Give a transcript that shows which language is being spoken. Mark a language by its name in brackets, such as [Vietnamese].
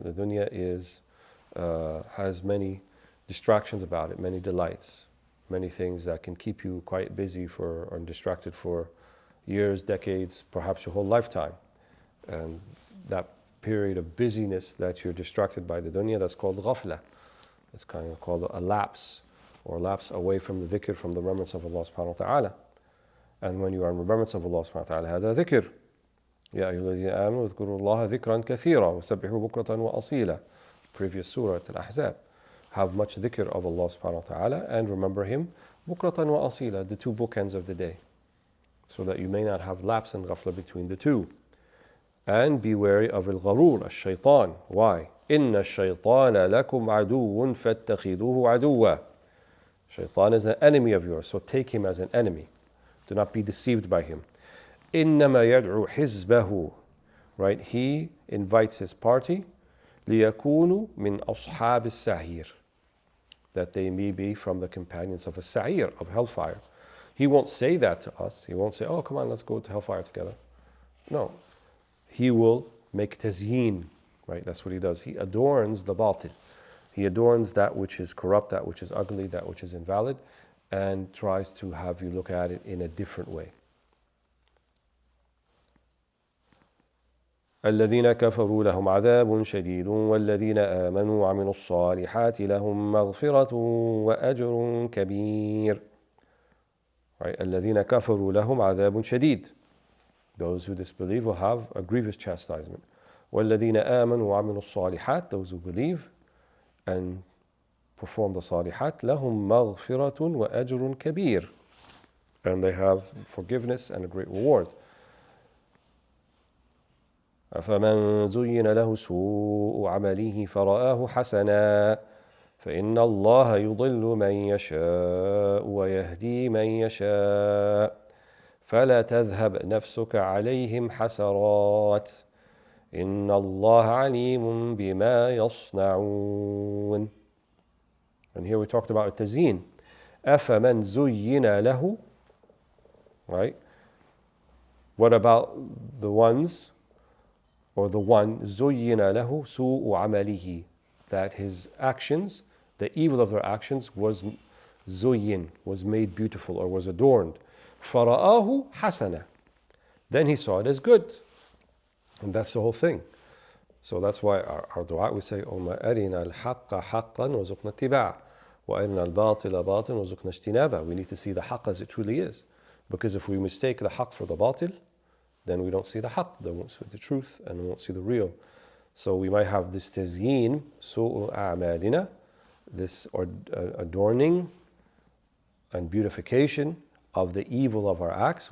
[English] The dunya has many distractions about it, many delights, many things that can keep you quite busy or distracted for years, decades, perhaps your whole lifetime. And that period of busyness that you're distracted by the dunya, that's called ghafla. It's kind of called a lapse, or lapse away from the dhikr, from the remembrance of Allah subhanahu wa ta'ala. And when you are in remembrance of Allah subhanahu wa ta'ala, [Arabic] هذا ذكر. يا أيها الذين آمنوا اذكروا الله ذكرا كثيرا وسبحوه بكرة وأصيلا. [English] Previous surah Al-Ahzab. Have much dhikr of Allah subhanahu wa ta'ala and remember Him bukratan wa asila, the two bookends of the day, so that you may not have lapse and ghafla between the two. And be wary of al-gharur, al-shaytan. Why? [Arabic] إِنَّ الشَّيْطَانَ لَكُمْ عَدُوٌ فَاتَّخِذُوهُ عَدُوًّا. [English] Shaitan is an enemy of yours, so take him as an enemy. Do not be deceived by him. [Arabic] إِنَّمَا يَدْعُو حِزْبَهُ. [English] Right? He invites his party [Arabic] لِيَكُونُوا مِنْ أَصْحَابِ السَّعِيرِ, [English] that they may be from the companions of a sa'ir, of hellfire. He won't say that to us. He won't say, oh, come on, let's go to hellfire together. No. He will make tazyin, right? That's what he does. He adorns the batil. He adorns that which is corrupt, that which is ugly, that which is invalid, and tries to have you look at it in a different way. [Arabic] الذين كفروا لهم عذاب شديد والذين آمنوا وعملوا الصالحات لهم مغفرة وأجر كبير. [English] Right? [Arabic] الذين كفروا لهم عذاب شديد. [English] Those who disbelieve will have a grievous chastisement. [Arabic] والذين آمنوا وعملوا الصالحات. [English] Those who believe and perform the [Arabic] صالحات لهم مغفرة وأجر كبير. [English] And they have forgiveness and a great reward. [Arabic] أفمن زين له سوء عمله فرآه حسنا فإن الله يضل من يشاء ويهدي من يشاء فلا تذهب نفسك عليهم حسرات إن الله عليم بما يصنعون. [English] And here we talked about [Arabic] 'أفمن زين له, [English] right? What about the ones, or the one, [Arabic] زُيِّنَ لَهُ سُوءُ عَمَلِهِ, [English] that his actions, the evil of their actions was زُيِّن, was made beautiful or was adorned. [Arabic] فَرَآهُ حَسَنًا, [English] then he saw it as good. And that's the whole thing. So that's why our dua, we say, [Arabic] اللهم أرنا الحق حقا وارزقنا اتباعه وأرنا الباطل باطلا وارزقنا اجتنابه. [English] We need to see the haqq as it truly is. Because if we mistake the haqq for the batil, then we don't see the haqq, then we won't see the truth, and we won't see the real. So we might have this tazyin, su'u a'malina, this adorning and beautification of the evil of our acts.